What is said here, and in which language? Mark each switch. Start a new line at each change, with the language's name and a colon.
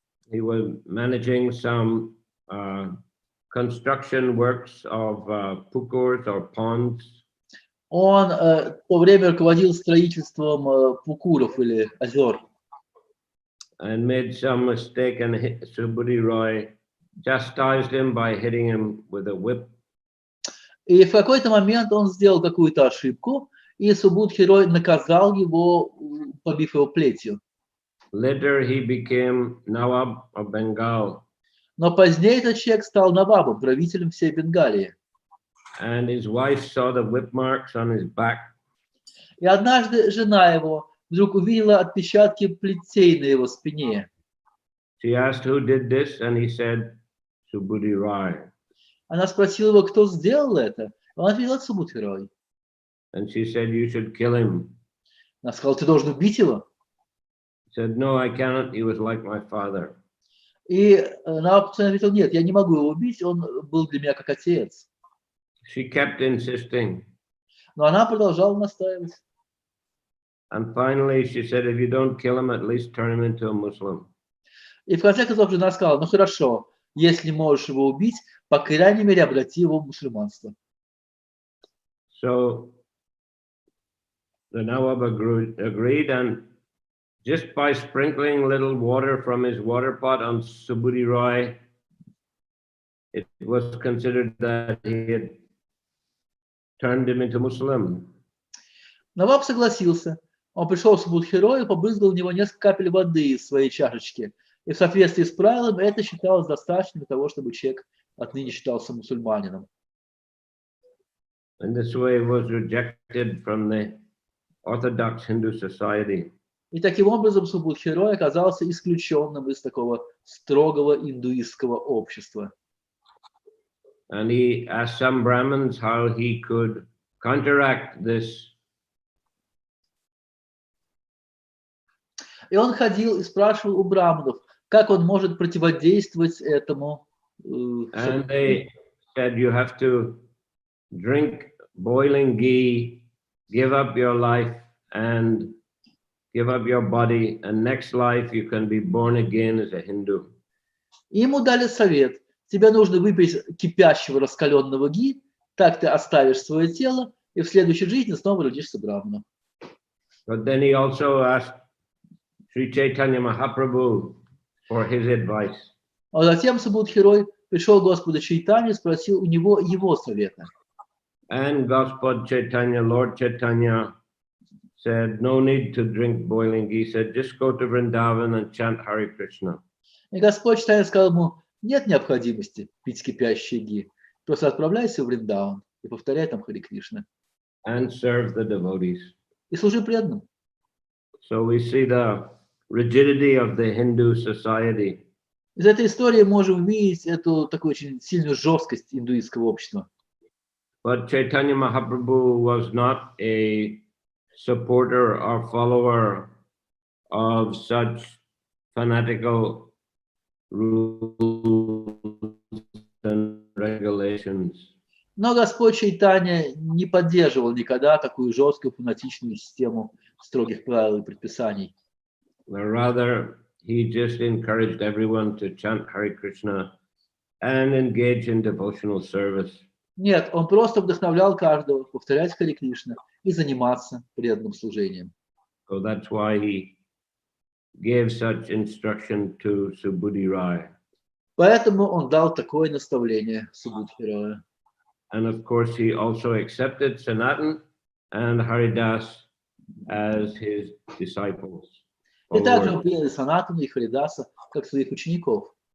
English: He was managing some construction works of pukurs or ponds.
Russian: Он в то время руководил строительством пукуров или озер.
English: And made some mistake, and Subudhi Roy chastised him by hitting him with a whip.
Russian: И в какой-то момент он сделал какую-то ошибку, и Субудхи Рой наказал его, побив его плетью.
English: Later he became Nawab of Bengal.
Russian: Но позднее этот человек стал Навабом, правителем всей Бенгалии.
English: And his wife saw the whip marks on his back.
Russian: И однажды жена его вдруг увидела отпечатки плетей на его спине.
English: She asked who did this, and he said, Subudhi Rai.
Russian: Она спросила его, кто сделал это. Он ответил, Субудхи Рой.
English: And she said, you should kill him.
Russian: Она сказала, ты должен убить его.
English: He said, no, I cannot. He was like my father.
Russian: И Наваб ответил, нет, я не могу его убить, он был для меня как отец.
English: She kept insisting.
Russian: Но она продолжала настаивать.
English: And finally she said, if you don't kill him, at least turn him into a Muslim.
Russian: И в конце концов жена сказала, ну хорошо, если можешь его убить, по крайней мере, обрати его в мусульманство.
English: So the Nawab agreed, and just by sprinkling little water from his water pot on Subudhi Roy, it was considered that he had turned him into Muslim.
Russian: Наваб согласился. Он пришел к Субудхи Рою, побрызгал в него несколько капель воды из своей чашечки. И в соответствии с правилом это считалось достаточно для того, чтобы человек отныне считался мусульманином.
English: In this way, was rejected from the Orthodox Hindu society.
Russian: И таким образом Субудхирой оказался исключенным из такого строгого индуистского общества.
English: And he asked some Brahmins how he could counteract this.
Russian: И он ходил и спрашивал у браманов, как он может противодействовать этому.
English: And they said, you have to drink boiling ghee, give up your life and give up your body, and next life you can be born again as a Hindu.
Russian: Ему дали совет: тебе нужно выпить кипящего раскаленного ги, так ты оставишь свое тело, и в следующей жизни снова родишься браманом.
English: But then he also asked Sri Chaitanya Mahaprabhu for his advice.
Russian: А затем Субудхирой пришел к Господу Чайтанье и спросил у него его совета.
English: And Gospod Chaitanya, Lord Chaitanya, said, no need to drink boiling ghee. He said, just go to Vrindavan and chant Hare Krishna.
Russian: И Господь Чайтанья сказал ему: нет необходимости пить кипящий ги, просто отправляйся в Вриндаван и повторяй там Харе Кришна.
English: And serve the devotees.
Russian: И служи преданным.
English: So we see the rigidity of the Hindu society.
Russian: Из этой истории можем увидеть эту такую очень сильную жесткость индуистского общества.
English: But Chaitanya Mahaprabhu was not a supporter or follower of such fanatical rules and regulations.
Russian: Но Господь Чайтанья не поддерживал никогда такую жесткую фанатичную систему строгих правил и предписаний.
English: Rather, he just encouraged everyone to chant Hare Krishna and engage in devotional service.
Russian: Нет, он просто вдохновлял каждого повторять Харе Кришна и заниматься преданным служением.
English: So that's why he gave such instruction to Subudhi Rai.
Russian: Поэтому он дал такое наставление Субудхирою.
English: And of course, he also accepted Sanatan and Haridas as his disciples.
Russian: И также он принял Санатану и Харидаса как своих учеников.